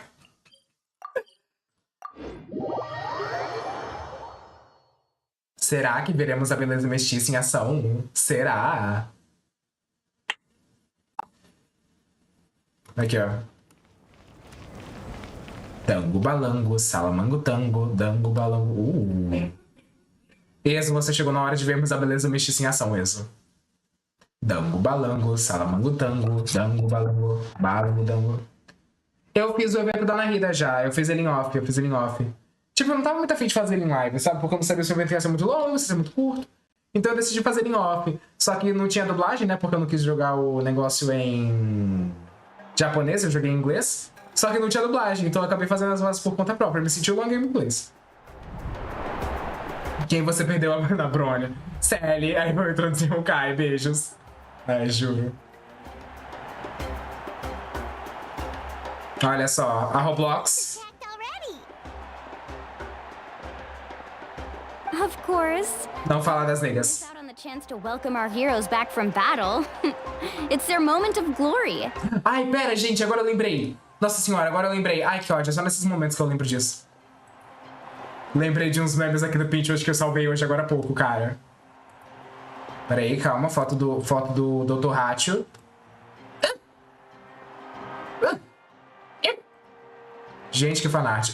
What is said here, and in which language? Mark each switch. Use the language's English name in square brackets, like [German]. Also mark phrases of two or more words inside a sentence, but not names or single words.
[Portuguese] Será que veremos a beleza mestiça em ação? Será? Aqui, ó. Tango, balango, salamango, tango, dango, balango. Exo, você chegou na hora de vermos a beleza mestiça em ação, Exo. Dango, balango, salamango, tango, dango, balango, balango, dango. Eu fiz o evento da Narida já, eu fiz ele em off, Tipo, eu não tava muito afim de fazer ele em live, sabe? Porque eu não sabia se o evento ia ser muito longo, se ia ser muito curto. Então eu decidi fazer ele em off. Só que não tinha dublagem, né? Porque eu não quis jogar o negócio em japonês, eu joguei em inglês. Só que não tinha dublagem, então eu acabei fazendo as vozes por conta própria. Eu me senti o [English] long game [Portuguese] inglês. Quem você perdeu na Brônia? Sally, aí eu introduzir o Kai, beijos. Ai, juro. Olha só, a Roblox. [English] Of course. [Portuguese] Não falar das negras. [English] Out on the chance to welcome our heroes back from battle. It's their moment of glory. [Portuguese] Ai, pera, gente, agora eu lembrei. Nossa senhora, agora eu lembrei. Ai, que ódio, é só nesses momentos que eu lembro disso. Lembrei de uns memes aqui do Pinterest que eu salvei hoje agora há pouco, cara. Pera aí, calma, foto do Dr. Hatcho. Gente, que fanart.